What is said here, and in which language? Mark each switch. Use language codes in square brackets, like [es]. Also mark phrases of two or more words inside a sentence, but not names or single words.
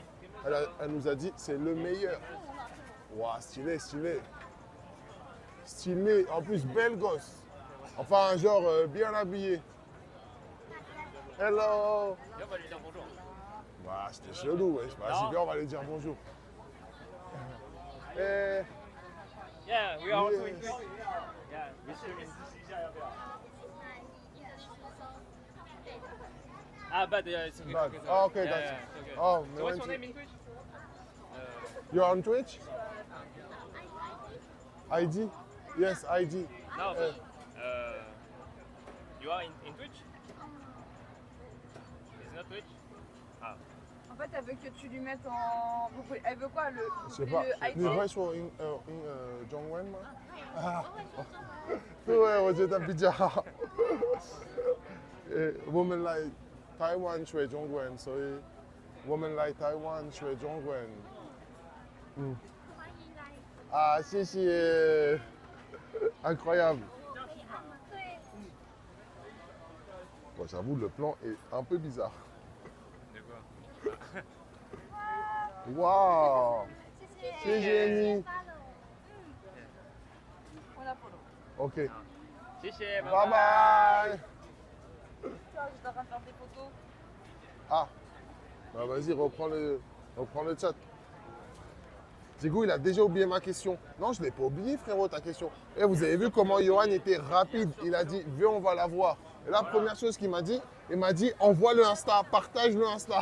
[fr] Elle nous a dit c'est le meilleur. Waouh, stylé, stylé. Stylé, en plus belle gosse. Enfin, genre bien habillé. Hello. Et on va lui dire bonjour. Bah, c'était chelou, wesh. Vas-y, viens, on va lui dire bonjour. Eh, [en] Yeah, we are also Yes. in Twitch. Yeah, we streaming. Ah, but it's okay. But- it's okay. oh, okay, Yeah, that's- yeah, it's okay. oh, So what's no, your name in Twitch? you're on Twitch? ID? Yes, ID. No, but you are in Twitch? It's not Twitch? Ah. [fr] En fait, elle veut que tu lui mettes en. Elle veut quoi? Je sais pas. Le [zh] 你会说中文吗？啊，对，我觉得比较好。我们来台湾学中文，所以我们来台湾学中文。啊，谢谢。Incroyable. [fr] Bon, j'avoue, le plan est un peu bizarre. De quoi? Waouh! C'est génial. On la follow. Ok. [zh] 谢谢， [en] Bye bye. [fr] Tu vois, j'étais en train de faire des photos. Ah, bah vas-y, reprends le chat. Diego, il a déjà oublié ma question. Non, je ne l'ai pas oublié, frérot, ta question. Et vous avez vu comment Johan était rapide. Il a dit, viens, on va la voir. Et la première chose qu'il m'a dit, il m'a dit, envoie le Insta, partage le Insta.